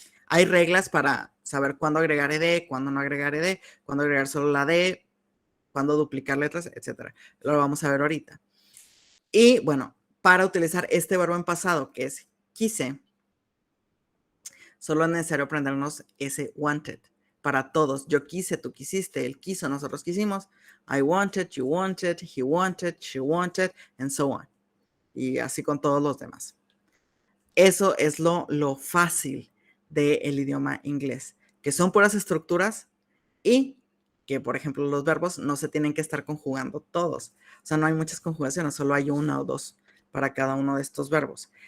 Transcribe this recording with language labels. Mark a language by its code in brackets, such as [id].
[es] Hay reglas para saber cuándo agregar ed, cuándo no agregar ed, cuándo agregar solo la d, cuándo duplicar letras, etc. Lo vamos a ver ahorita. Y bueno, para utilizar este verbo en pasado, que es quise, solo es necesario aprendernos ese wanted. Para todos, yo quise, tú quisiste, él quiso, nosotros quisimos. [en] I wanted, you wanted, he wanted, she wanted, and so on. [es] Y así con todos los demás. Eso es lo fácil del idioma inglés, que son puras estructuras y que, por ejemplo, los verbos no se tienen que estar conjugando todos. O sea, no hay muchas conjugaciones, solo hay una o dos para cada uno de estos verbos.